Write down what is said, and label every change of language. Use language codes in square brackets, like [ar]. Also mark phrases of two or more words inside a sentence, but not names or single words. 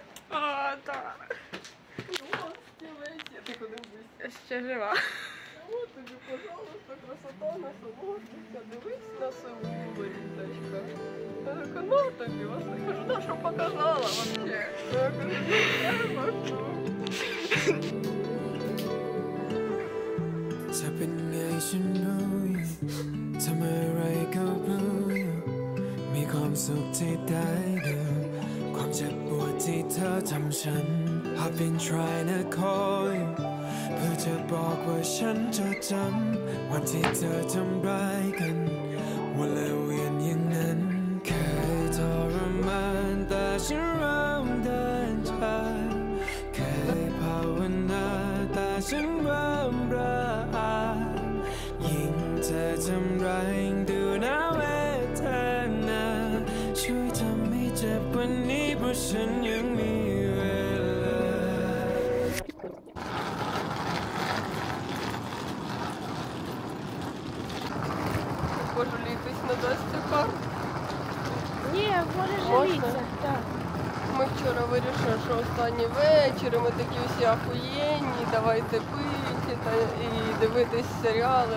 [uk] А, так. О, стілець є, ти куди вийся. Ще жива. От тобі, пожалуйста, красота, насолоджуйся, дивись на Сеул, Ріточка. Я така, ну тобі, ось я кажу, на що показала вообще? Я кажу, [th] จะเป็นไงฉันรู้อยู่ทำอะไรก็รู้อยู่มีความสุขที่ได้ดูความเจ็บปวดที่เธอ ทำฉัน [en] I've been trying to call you [th] เพื่อจะบอกว่าฉันจะจำวันที่ เธอทำร้ายกันวันและเวียนอย่างนั้นเคยทรมานแต่ฉันเริ่มเดินทางเคยภาวนาแต่ฉันเริ่มระอายิ่งเธอทำร้ายยิ่งดูน่าเวทนาช่วยทำให้เจ็บกว่านี้เพราะฉันยังมีเวลา [uk] Боже, літись на Дасті кар. Ні, може Можна? жаліться. Так. Ми вчора вирішили, що останній вечір, і ми такі всі ахуєнні, давайте пити і дивитись серіали.